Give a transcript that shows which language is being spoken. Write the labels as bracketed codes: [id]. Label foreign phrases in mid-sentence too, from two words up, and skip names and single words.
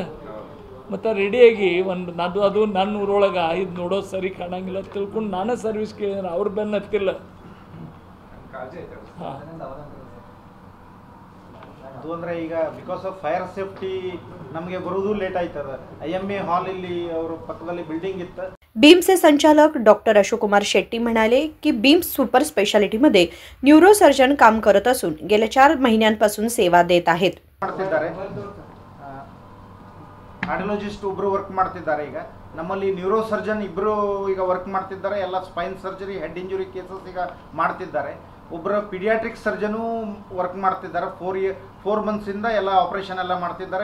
[kn] ಮತ್ತು ರೆಡಿಯಾಗಿ ಅದು ನನ್ನ ಊರೊಳಗೆ ಇದು ನೋಡೋದು ಸರಿ ಕಾಣಂಗಿಲ್ಲ ತಿಳ್ಕೊಂಡು ನಾನೇ ಸರ್ವಿಸ್ ಕೇಳಿದ್ರೆ ಅವ್ರ ಬೆನ್ನ ಹತ್ತಿಲ್ಲ. ಹಾಂ, ಅದು ಅಂದರೆ ಈಗ [en] because of fire safety [kn] ನಮಗೆ ಬರೋದು ಲೇಟ್ ಆಯ್ತದ. IMA हॉल ಇಲ್ಲಿ ಅವರು ಪಕ್ಕದಲ್ಲಿ ಬಿಲ್ಡಿಂಗ್ ಇತ್ತ. [mr] बीम्सचे संचालक डॉक्टर अशोककुमार शेट्टी म्हणाले की बीम्स सुपर स्पेशालिटीमध्ये न्यूरोसर्जन काम करत असून गेल्या 4 महिन्यांपासून सेवा देत आहेत. [kn] ಕಾರ್ಡಿಯಾಲಜಿಸ್ಟ್ ಒಬ್ಬರು ವರ್ಕ್ ಮಾಡ್ತಿದ್ದಾರೆ. ಈಗ ನಮ್ಮಲ್ಲಿ ನ್ಯೂರೋಸರ್ಜನ್ ಇಬ್ಬರು ಈಗ ವರ್ಕ್ ಮಾಡ್ತಿದ್ದಾರೆ. ಎಲ್ಲ [en] spine surgery, head injury cases [kn] ಈಗ ಮಾಡ್ತಿದ್ದಾರೆ. ಒಬ್ಬರು [en] pediatric surgeon [kn] ವರ್ಕ್ ಮಾಡ್ತಿದ್ದಾರೆ. 4 ಮಂತ್ಸಿಂದ ಎಲ್ಲ ಆಪರೇಷನ್ ಎಲ್ಲ ಮಾಡ್ತಿದ್ದಾರೆ.